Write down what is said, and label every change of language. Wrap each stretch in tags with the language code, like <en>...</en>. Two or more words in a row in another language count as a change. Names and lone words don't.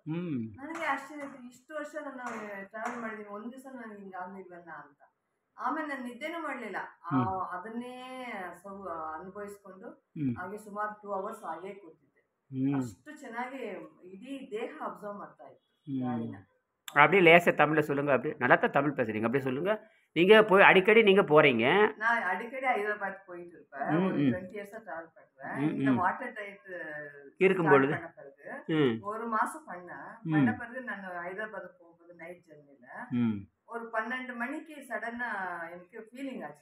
<kn>ನನಗೆ ಆಶ್ಚರ್ಯ ಆಯ್ತು, ಇಷ್ಟು ವರ್ಷ ನಾನು ಟ್ರಾವೆಲ್ ಮಾಡಿದ್ದೀನಿ, ಒಂದ್ ದಿವಸ ನನಗೆ ಹಿಂಗಾಗ್ಲಿಲ್ವಲ್ಲ ಅಂತ. ಆಮೇಲೆ ನಾನು ನಿದ್ದೆನೂ ಮಾಡಲಿಲ್ಲ, ಅದನ್ನೇ ಅನುಭವಿಸ್ಕೊಂಡು ಹಾಗೆ ಸುಮಾರು 2 ಅವರ್ಸ್ ಹಾಗೇ ಕೂತಿದ್ದೆ. ಅಷ್ಟು ಚೆನ್ನಾಗಿ ಇಡೀ ದೇಹ ಅಬ್ಸರ್ವ್ ಮಾಡ್ತಾ ಇತ್ತು ಗಾಳಿನ.</kn> <ta>அப்படியே லேசாக தமிழில் சொல்லுங்கள். அப்படி நல்லா தான் தமிழ் பேசுகிறீங்க, அப்படியே சொல்லுங்கள். நீங்கள் போய் அடிக்கடி நீங்கள் போகிறீங்க. நான் அடிக்கடி ஹைதராபாத் போயிட்டு இருப்பேன். ஒரு 20 இயர்ஸாக ட்ராவல் பண்ணுறேன். இந்த</ta> <en>water tight</en> <ta>இருக்கும்பொழுது பண்ண பிறகு 1 மாதம் பண்ண பிறகு நான் ஹைதராபாத் போகும்போது</ta> <en>night journey</en> <ta>ஒரு 12 மணிக்கு சடனாக எனக்கு ஃபீலிங் ஆச்சு.</ta>